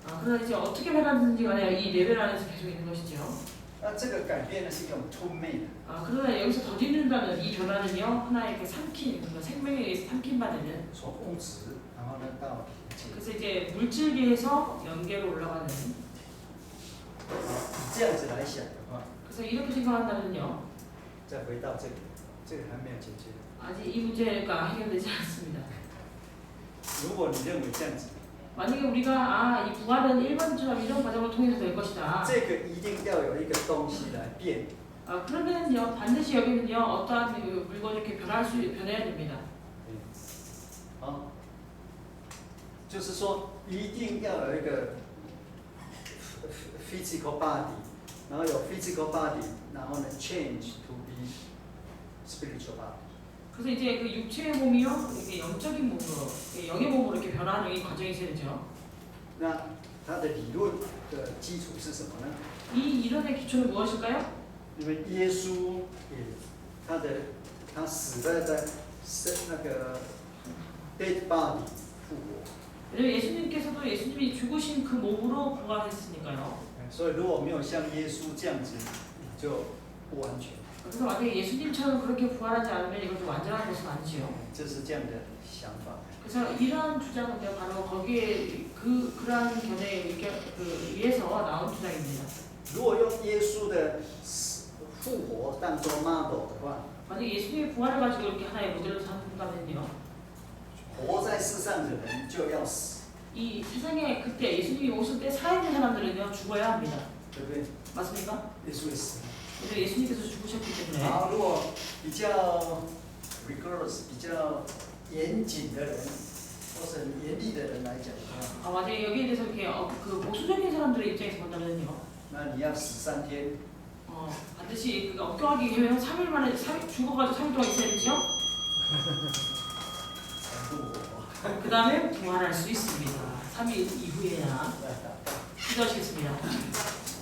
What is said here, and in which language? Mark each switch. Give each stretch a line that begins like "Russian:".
Korean: 그러나 이제 어떻게 변하든지 간에 이 레벨 안에서 계속 있는 것이죠.
Chinese: 那这个改变呢是一种吞灭的，
Korean: 그러나 여기서 더디는다는 이 변화는요 하나의 그 삼킨, 그러니까 생명에 의해서 삼킨받는.
Chinese: 从物质，然后呢到灵界。
Korean: 그래서 이제 물질계에서 연계로 올라가는.
Chinese: 以这样子来想的话，
Korean: 그래서 이렇게 생각한다면요.
Chinese: 再回到这里，这个还没有解决。
Korean: 아직 이 문제가 해결되지 않습니다.
Chinese: 如果你认为这样子，
Korean: 만약에 우리가 이 부활은 1번처럼 이런 과정을 통해서 될 것이다.
Chinese: 这个一定要有一个东西来变。
Korean: 그러면요 반드시 여기는요 어떠한 그 물건이 이렇게 변해야 됩니다.
Chinese: 就是说一定要有一个 physical body， 然后有 physical body， 然后呢
English: change to be spiritual body。
Korean: 그래서 이제 그 육체의 몸이요 이게 영적인 몸으로, 영의 몸으로 이렇게 변화하는 이 과정이 있어야 되죠.
Chinese: 那它的理论的基础是什么呢？
Korean: 이 이론의 기초는 무엇일까요?
Chinese: 因为耶稣也他死了在那个 dead body 复活。
Korean: 왜냐면 예수님께서도 예수님이 죽으신 그 몸으로 부활했으니까요.
Chinese: 所以如果没有像耶稣这样子，你就不完全。
Korean: 그래서 만약에 예수님처럼 그렇게 부활하지 않으면 이것도 완전한 것은 아니지요.
Chinese: 这是这样的想法。
Korean: 그래서 이러한 주장은요 바로 거기에 그러한 견해에 의해서 나온 주장입니다.
Chinese: 如果用耶稣的复活当做 model 的话，
Korean: 만약 예수님의 부활을 가지고 이렇게 하나의 모델로 삼는다면요.
Chinese: 活在世上的人就要死，
Korean: 이 세상에 그때 예수님이 오실 때 살아있는 사람들은요 죽어야 합니다.
Chinese: 对不对？
Korean: 맞습니까?
Chinese: 耶稣也死了。
Korean: 그래서 예수님께서 죽으셨기 때문에.
Chinese: 好，如果比较 rigorous、比较严谨的人，或是很严厉的人来讲的话，
Korean: 만약에 여기에 대해서 이렇게 그 보수적인 사람들의 입장에서 본다면요.
Chinese: 那你要死3天，
Korean: 반드시 엉뚱하게 하면 3일 만에 죽어가지고 3일 동안 있어야 되죠? 그 다음에 부활할 수 있습니다. 3일 이후에야. 기도하시겠습니다.